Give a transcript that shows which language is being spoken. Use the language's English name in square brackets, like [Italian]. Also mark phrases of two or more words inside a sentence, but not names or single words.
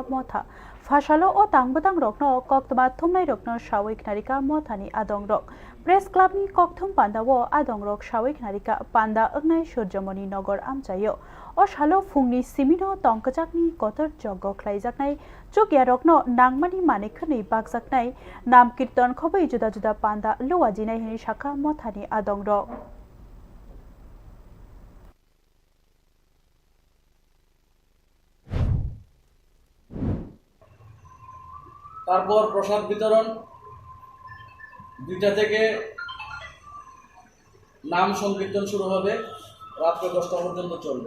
[Kok Borok] मथा फासालो ओ तांबतां रकनो कक्तमा थुमनाय रकनो सावैक नारिका मथानि आदं रक प्रेस क्लाबनि कक्थुम पान्दाव आदं रक सावैक नारिका पान्दा ओंनाय सूर्यमणि नगर आमजायो ओ सालो फुंनि सिमिनो तंकजाकनि कतर जग्ग ख्लाइजाकनाय चुकिया रकनो नांमानि मानेखनै बागजाकनाय [Bangla] নাম কীর্তন [Kok Borok] खबै जुदा जुदा पान्दा लुवाजिनाय हिनि शाखा मथानि आदं रक [Bangla] তারপর প্রসাদ বিতরণ 2টা থেকে নাম সংকীর্তন শুরু হবে, রাত 10টা পর্যন্ত চলবে।